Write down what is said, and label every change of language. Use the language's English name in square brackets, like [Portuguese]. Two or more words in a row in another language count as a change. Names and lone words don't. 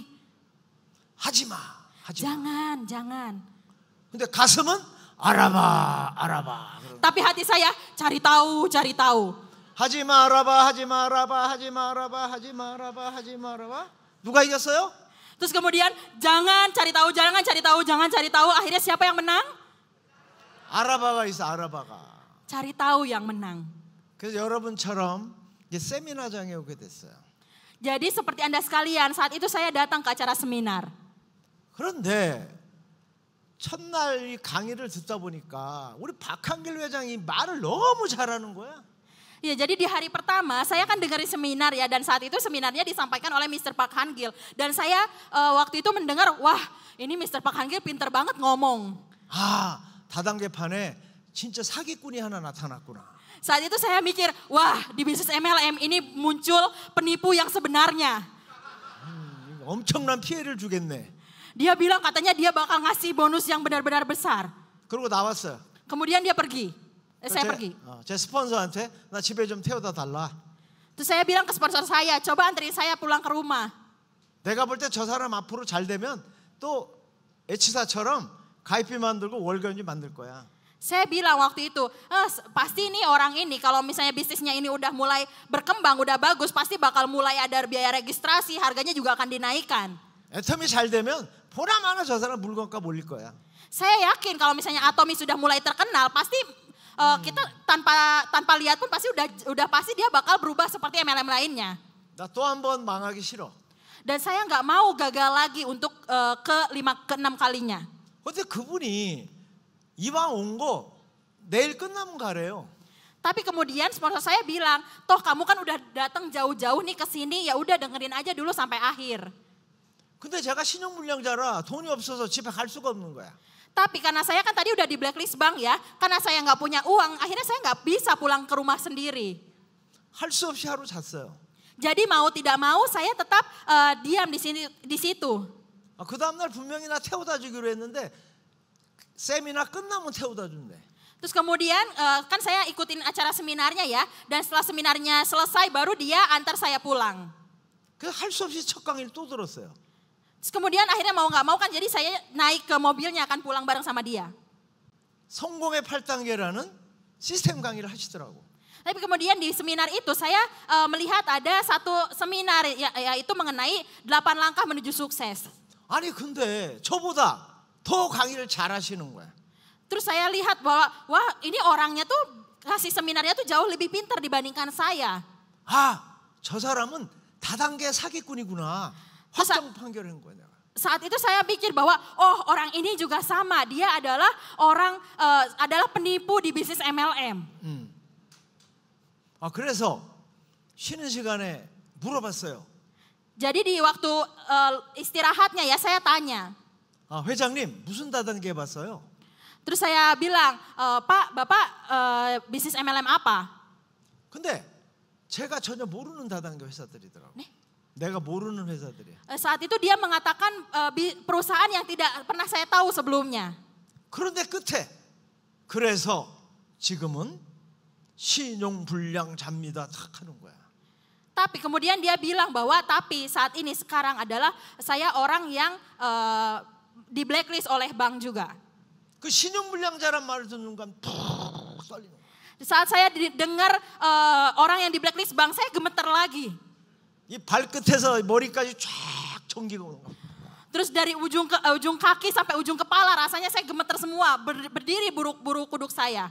[Korean] 하지 마. [Indonesian] Jangan. [Korean] 근데 가슴은 알아봐. [Indonesian] Tapi hati saya cari tahu. [Korean] 하지 말아봐. 누가 이겼어요? [Indonesian] Terus kemudian jangan cari tahu. Akhirnya siapa yang menang? [Korean] 알아봐가 있어, 알아봐가. [Indonesian] Cari tahu yang menang. [Korean] 그래서 여러분처럼 이제 세미나장에 오게 됐어요. [Indonesian] Jadi seperti Anda sekalian, saat itu saya datang ke acara seminar. [Korean] 그런데 첫날 이 강의를 듣다 보니까 우리 박한길 회장이 말을 너무 잘하는 거야. [Indonesian] Ya, jadi di hari pertama saya kan dengerin seminar ya, dan saat itu seminarnya disampaikan oleh Mr. Park Han-gil. Dan saya waktu itu mendengar, wah ini Mr. Park Han-gil pinter banget ngomong. [Korean] 다단계판에 진짜 사기꾼이 하나 나타났구나. [Indonesian] Saat itu saya mikir, wah di bisnis MLM ini muncul penipu yang sebenarnya. [Korean] 엄청난 피해를 주겠네. [Indonesian] Dia bilang katanya dia bakal ngasih bonus yang benar-benar besar. [Korean] 그러고 나왔어요. [Indonesian] Kemudian dia pergi. Saya pergi. [Korean] 제 스폰서한테 나 집에 좀 태워다 달라. [Indonesian] Terus saya bilang ke sponsor saya, coba anterin saya pulang ke rumah. [Korean] 내가 볼 때 저 사람 앞으로 잘 되면 또 H사처럼 가입비 만들고 월간지 만들 거야. [Indonesian] Saya bilang waktu itu, pasti nih orang ini kalau misalnya bisnisnya ini udah mulai berkembang, udah bagus, pasti bakal mulai ada biaya registrasi, harganya juga akan dinaikkan. [Korean] 애텀이 잘 되면 보나마나 저 사람 물건값 올릴 거야. [Indonesian] Saya yakin kalau misalnya Atomi sudah mulai terkenal, pasti kita tanpa lihat pun pasti udah pasti dia bakal berubah seperti MLM lainnya. [Korean] 나 또 한 번 망하기 싫어. [Indonesian] Dan saya nggak mau gagal lagi untuk ke-6 kalinya. [Korean] 근데 그분이 이왕 온 거 내일 끝나면 가래요. [Indonesian] Tapi kemudian sponsor saya bilang, toh kamu kan udah datang jauh-jauh nih ke sini, ya udah dengerin aja dulu sampai akhir. [Korean] 근데 제가 신용불량자라 돈이 없어서 집에 갈 수가 없는 거야. [Indonesian] Tapi karena saya kan tadi udah di blacklist bank ya, karena saya nggak punya uang, akhirnya saya nggak bisa pulang ke rumah sendiri. [Korean] 할 수 없이 하루 잤어요. [Indonesian] Jadi mau tidak mau saya tetap diam di situ. [Korean] 그 다음날 분명히 나 태워다 주기로 했는데 세미나 끝나면 태워다 준대. [Indonesian] Terus kemudian kan saya ikutin acara seminarnya ya, dan setelah seminarnya selesai baru dia antar saya pulang. [Korean] 그래서 할 수 없이 첫 강의를 또 들었어요. [Indonesian] Terus kemudian akhirnya mau nggak mau kan jadi saya naik ke mobilnya akan pulang bareng sama dia. [Korean] 성공의 8단계라는 시스템 강의를 하시더라고. [Indonesian] Tapi kemudian di seminar itu saya melihat ada satu seminar yaitu mengenai 8 langkah menuju sukses. [Korean] 아니 근데 저보다 더 강의를 잘 하시는 거야. [Indonesian] Terus saya lihat bahwa wah ini orangnya tuh kasih seminarnya tuh jauh lebih pintar dibandingkan saya. [Korean] 저 사람은 다단계 사기꾼이구나. 확정 판결한 거야 내가. [Indonesian] Saat itu saya pikir bahwa orang ini juga sama, dia adalah adalah penipu di bisnis MLM. [Korean] 그래서 쉬는 시간에 물어봤어요. [Indonesian] Jadi di waktu istirahatnya ya saya tanya. [Korean] 회장님 무슨 다단계 해봤어요? [Indonesian] Terus saya bilang, Pak, Bapak bisnis MLM apa? [Korean] 근데 제가 전혀 모르는 다단계 회사들이더라고. 네? 내가 모르는 회사들이야. [Indonesian] Saat itu dia mengatakan perusahaan yang tidak pernah saya tahu sebelumnya. [Korean] 그런데 끝에 그래서 지금은 신용불량자입니다. 탁 하는 거야. [Indonesian] Tapi kemudian dia bilang bahwa tapi saat ini sekarang adalah saya orang yang di blacklist oleh bank juga. [Korean] 그 신용불량자란 말을 듣는 순간 푹 쏠리는 거야. [Indonesian] Saat saya dengar orang yang di blacklist bank, saya gemeter lagi. [Korean] 이 발끝에서 머리까지 쫙 전기가 오는 거야. [Indonesian] Terus dari ujung kaki sampai ujung kepala rasanya saya gemeter semua, berdiri buru kuduk saya.